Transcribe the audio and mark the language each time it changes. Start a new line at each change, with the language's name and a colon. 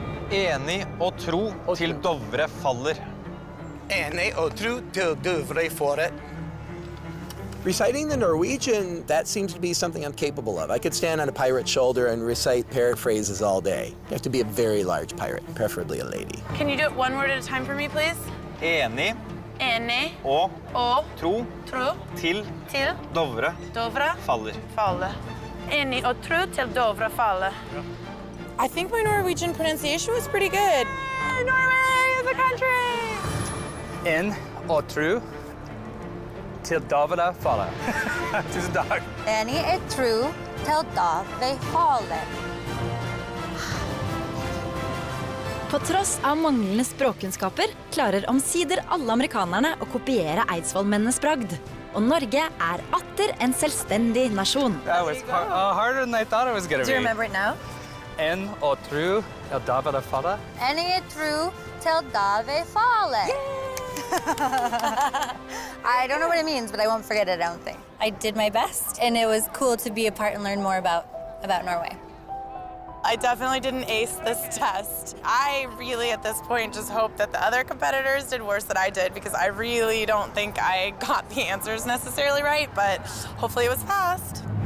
Norwegian: Enig og tro til Dovre faller. Enig og tro til Dovre faller.
English: Reciting the Norwegian, that seems to be something I'm capable of. I could stand on a pirate's shoulder and recite paraphrases all day. You have to be a very large pirate, preferably a lady. Can you do it one word at a time for me, please?
Norwegian: Enig Enig og tro til Dovre faller. Enig og tro til Dovre faller.
English: I think my Norwegian pronunciation was pretty good. Norway is a country!
Norwegian: En og tro til Dovre faller. Tusen takk. Enig og tro til Dovre faller. På tross av manglende språkkunnskaper klarer omsider alle amerikanerne å kopiere eidsvollmennenes bragd. Og Norge er atter en selvstendig nasjon.
English: That was harder than I thought it was going to be. Do you remember it now?
Norwegian: En og tro til Dovre faller. Enig og tro til Dovre faller.
English: I don't know what it means, but I won't forget it, I don't think. I did my best, and it was cool to be a part and learn more about Norway. I definitely didn't ace this test. I really, at this point, just hope that the other competitors did worse than I did because I really don't think I got the answers necessarily right, but hopefully it was fast.